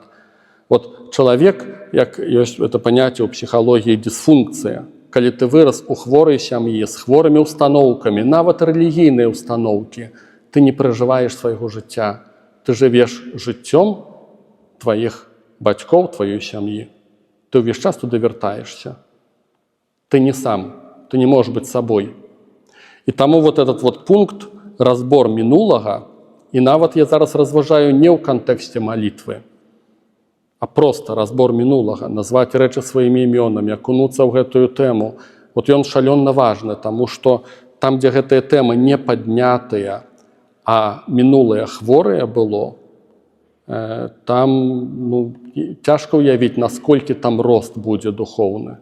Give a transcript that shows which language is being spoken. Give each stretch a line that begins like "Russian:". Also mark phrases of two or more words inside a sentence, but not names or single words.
Belarusian: Вот чалавек, як ёсць это паняцце ў псіхалогіі дысфункцыя, калі ты вырас у хворай сям'і, з хворымі ўстаноўкамі, нават рэлігійныя ўстаноўкі, ты не пражываеш свайго жыцця, ты жывеш жыццём тваіх бацькоў, тваёй сям'і. Ты ўвесь час туды вяртаешся. Ты не сам, ты не можаш быць сабой. І таму
Russian: вот этот вот
Belarusian: пункт, разбор мінулага, і нават я зараз разважаю не ў кантэксце малітвы, а просто разбор мінулага, назваць рэчы сваімі імёнамі, акунуцца ў гэтую тэму. Вот ён шалёна важны, таму што там, дзе гэтыя тэмы не паднятыя, а мінулае хворае было, там цяжка ўявіць, насколькі там рост будзе духоўны.